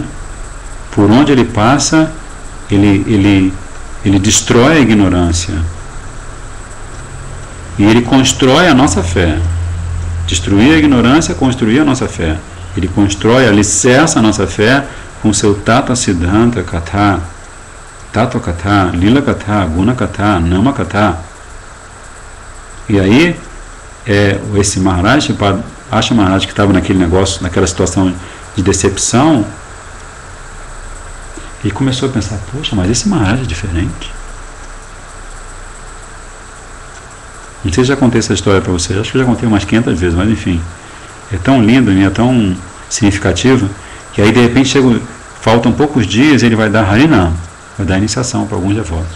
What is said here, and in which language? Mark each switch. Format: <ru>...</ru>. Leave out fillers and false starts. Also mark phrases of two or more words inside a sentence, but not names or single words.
<pt>Por onde ele passa, ele destrói a ignorância. E ele constrói a nossa fé. Destruir a ignorância, construir a nossa fé. Ele constrói, alicerça a nossa fé com seu</pt> <sa>तत सिद्धान्त कथा, तत्त्व कथा, लीला कथा, गुण कथा, नाम कथा.</sa> <pt>E aí, esse Maharaj, Asha Maharaj, que estava naquele negócio, naquela situação de decepção, ele começou a pensar, poxa, mas esse Maharaj é diferente. Não sei se já contei essa história para vocês, acho que eu já contei umas 500 vezes, mas enfim, é tão lindo, é tão significativo, que aí de repente faltam poucos dias e ele vai dar Harinam, vai dar iniciação para alguns devotos.</pt>